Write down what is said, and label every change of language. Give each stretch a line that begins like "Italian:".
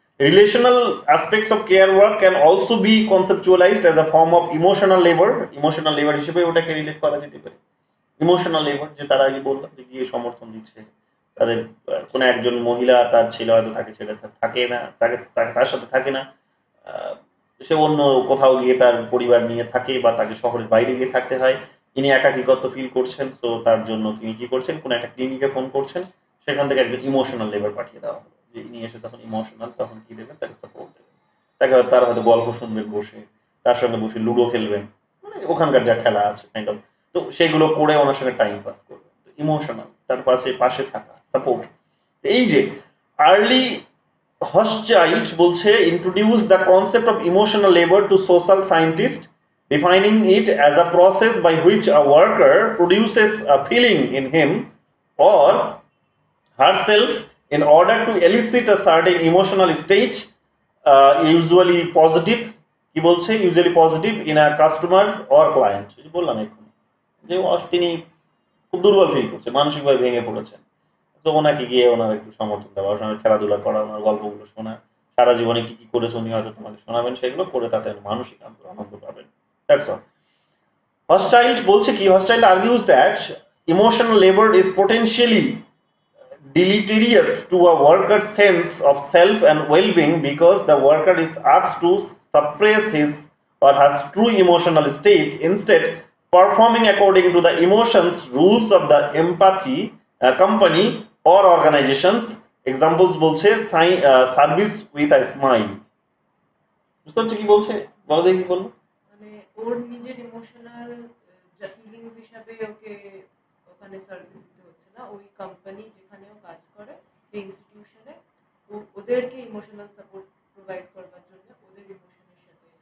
English: Relational aspects of care work can also be conceptualized as a form of emotional labor
Bangla: হিসেবে ওটাকে relate করা যেতে পারে। Emotional labour, যে তারা আগে বললাম যে গিয়ে সমর্থন দিচ্ছে, তাদের কোনো একজন মহিলা তার ছেলে হয়তো তাকে ছেড়ে থাকে না, তার সাথে থাকে না, সে অন্য কোথাও গিয়ে তার পরিবার নিয়ে থাকে বা তাকে শহরের বাইরে গিয়ে থাকতে হয়, ইনি একাকিত্ব ফিল করছেন, সো তার জন্য তিনি কি করছেন, কোনো একটা ক্লিনিকে ফোন করছেন, সেখান থেকে একজন ইমোশনাল লেবার পাঠিয়ে দেওয়া হবে, যে ইনি এসে তখন ইমোশনাল, তখন কি দেবেন, তাকে সাপোর্ট দেবেন, তাকে তারা হয়তো গল্প শুনবেন বসে, তার সঙ্গে বসে লুডো খেলবেন, মানে ওখানকার যা খেলা আছে কাইন্ড অফ, তো সেগুলো করে ওনার সঙ্গে টাইম পাস করবেন। ইমোশনাল, তার পাশে থাকা, সাপোর্ট। এই যে
English: early হসচাইল্ড বলছে introduce the concept of emotional labour two social scientist, defining it as a process by which a worker produces a feeling in him or herself in order to elicit a certain emotional state, usually positive,
Bangla: কি বলছে,
English: usually positive in a customer or client।
Bangla: বললাম এখন যে তিনি খুব দুর্বল feel করছে, মানসিকভাবে ভেঙে পড়েছেন, তো ওনাকে গিয়ে ওনার একটু সমর্থন দেওয়া, ওনার সঙ্গে খেলাধুলা করা, ওনার গল্পগুলো শোনা, সারা জীবনে কি কি করেছে উনি হয়তো তোমাকে শোনাবেন, সেগুলো করে তাতে মানসিক আনন্দ পাবেন।
English: That's all. Hochschild
Bangla: বলছে কি,
English: Hochschild argues that emotional labor is potentially deleterious to a worker's sense of self and well-being because the worker is asked to suppress his or has true emotional state, instead performing according to the emotions rules of the empathy company or organizations. Examples বলছে service with a smile.
Bangla: বুঝতে পারছো কি বলছে? বলো দেখি কি বললো। মানে ওর নিজের ইমোশনাল ফিলিংস হিসাবে ওকে ওখানে সার্ভিস দিতে হচ্ছে না, ওই কোম্পানি যেখানে ও কাজ করে সেই ইনস্টিটিউশনে ওদেরকে ইমোশনাল সাপোর্ট প্রোভাইড করবার জন্য ওদের ইমোশনের সাথে,